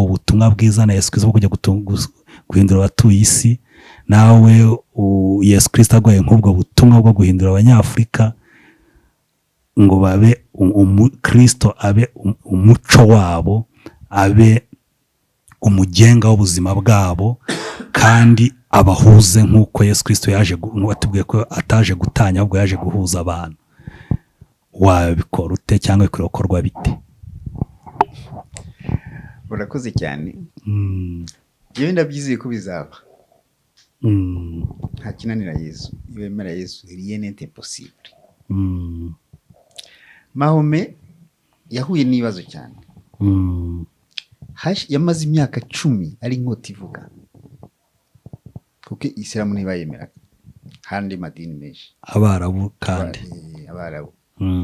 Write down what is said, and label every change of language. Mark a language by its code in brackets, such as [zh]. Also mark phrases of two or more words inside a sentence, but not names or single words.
[rw] ubutumwa bwiza na Yesu Kristo bwo kujya guhindura abatuye isi, nawe Yesu Kristo agoye nk'ubwo butumwa bwo guhindura Abanyafurika ngo babe Kristo abe umuco wabo, abe umugenga w'ubuzima bwabo, kandi abahuze nk'uko Yesu Kristo watubwiye ko ataje gutanya ahubwo yaje guhuza abantu. Wabikora ute cyangwa bikorwa bite? Urakoze cyane. Yewe ndabyizeye ko bizaba. Nta kinanira Yesu, iyo wemera Yesu [fr] rien n'est impossible. [rw] Mahome yahuye n'ibibazo cyane. Yamaze imyaka 10 ari inkota ivuga, kuko Isilamu ntibayemera, handi madini menshi. Abarabu kandi